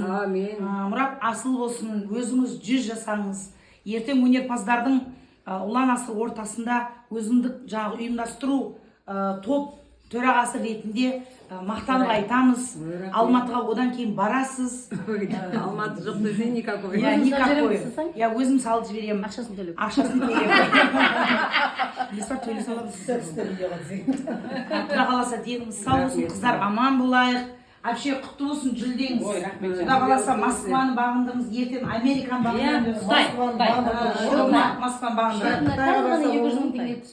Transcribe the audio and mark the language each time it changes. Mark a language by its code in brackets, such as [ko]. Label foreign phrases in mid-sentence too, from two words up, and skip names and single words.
[kk] Мұрат асыл болсын. Өзіңіз 100 жасаңыз. Ертең өнерпаздардың ұлан асыр ортасында өзіндік жаңағы ұйымдастыру топ төрағасы ретінде мақтанып айтамыз. Алматыға одан кейін барасыз. Алматы жоқ десе никакой. [ru] Никакой. Я [kk] өзім салып жіберемін. Ақшасын төлеп. Ақшасын төлеп. Лиса төлей саламыз. Құда қаласа деніңіз сау болсын, қыздар аман болайық. Вообще құтты болсын жүлдеңіз. Құда қаласа Москваны бағындыңыз, ертең Американы бағындыңыз. Москваны бағындыңыз.